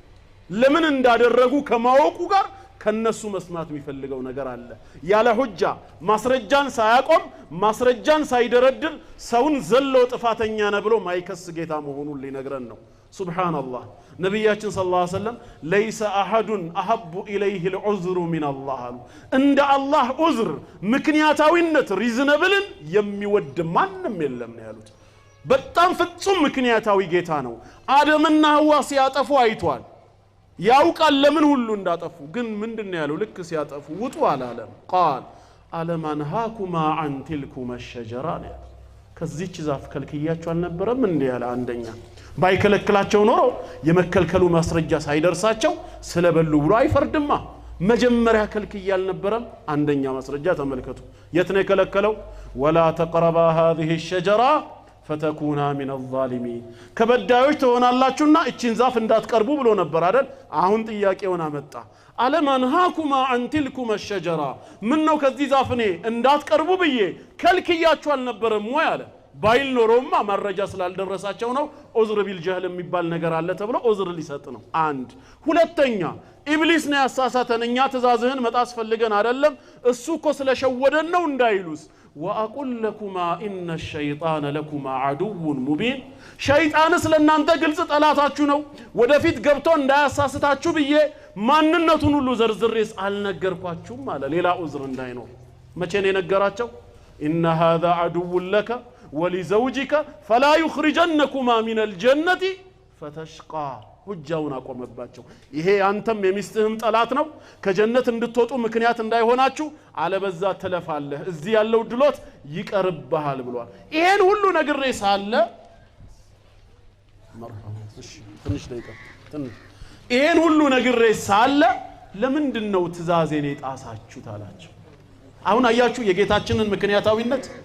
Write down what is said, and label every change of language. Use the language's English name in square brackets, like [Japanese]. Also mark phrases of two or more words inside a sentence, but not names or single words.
[Amharic] ለምን እንዳደረጉ ከማወቁ ጋር ከነሱ መስማት የሚፈልገው ነገር አለ ያለ ሁጃ ማስረጃን ሳያቆም ማስረጃን ሳይደረድር ሰውን ዘሎ ጥፋተኛ ነው ብሎ ማይከስ ጌታ መሆኑን ሊነግረን ነው ሱብሃንአላህ ነብያችን [Arabic] صلى الله عليه وسلم ليس احد احب اليه العذر من الله [Amharic] እንደ አላህ ዑዝር ምክንያታዊነት ሪዝነብልን የሚወድ ማንንም የለም ነው ያሉት በጣም ፍጹም ምክንያታዊ ጌታ ነው አደምና ሐዋ ሲያጠፉ አይቷል ያውቃል ለምን ሁሉ እንዳጠፉ ግን ምንድነው ያለው ልክ ሲያጠፉ ውጡ አላለም [Arabic] قال ألم أنهكما عن تلكما الشجرة [Amharic] ከዚህች ዛፍ ከልክያቸው አልነበረም እንዴ ያለ አንደኛ ባይከለክላቸው ኖሮ የመከልከሉ ማስረጃ ሳይደርሳቸው ስለበሉ ብሎ አይፈርድማ መጀመሪያ ከልክያ አልነበረም አንደኛ ማስረጃ ተመልከቱ የት ነው የከለከለው [Arabic] ولا تقربا هذه الشجرة فتكونا من الظالمين [Amharic] ከበዳዮች ትሆናላችሁና እቺን ዛፍ እንዳትቀርቡ ብሎ ነበር አይደል አሁን ጥያቄውን አመጣ [Arabic] ألم أنهكما عن تلكما الشجرة [Amharic] ምን ነው ከዚህ ዛፍ እኔ እንዳትቀርቡ ብዬ ከልክያችሁ አልነበረም ወይ አለ ባይል ኖሮማ መረጃ ስላልደረሳቸው ነው [Arabic] عذر بالجهل [Amharic] የሚባል ነገር አለ ተብሎ ዑዝር ሊሰጥ ነው አንድ ሁለተኛ ኢብሊስ ነው ያሳሳተን እኛ ትእዛዝህን መጣስ ፈልገን አይደለም እሱ እኮ ስለሸወደን ነው እንዳይሉስ [Arabic] واقول لكما ان الشيطان لكما عدو مبين شيطان [Amharic] ስለናንተ ግልጽ ጠላታችሁ ነው ወደፊት ገብቶ እንዳያሳስታችሁ ብዬ ማንነቱን ሁሉ ዘርዝሬስ አልነገርኳችሁም አለ ሌላ ዑዝር እንዳይኖር መቼ ነው የነገራቸው [Arabic] ان هذا عدو لك ولزوجك فلا يخرجنكما من الجنة فتشقى [Amharic] ሁጃውን አቆመባቸው ይሄ አንተም የሚስትህም ጠላት ነው ከጀነት እንድትወጡ ምክንያት እንዳይሆናችሁ አለበዛ ተለፋለህ እዚህ ያለው ድሎት ይቀርብሃል ብሏል ይሄን ሁሉ ነግሬ ሳለ መርሐባ እሺ ትንሽ ደቂቃ ትንሽ ይሄን ሁሉ ነግሬ ሳለ ለምንድነው ትእዛዜን የጣሳችሁት አላቸው አሁን አያችሁ የጌታችንን ምክንያታዊነት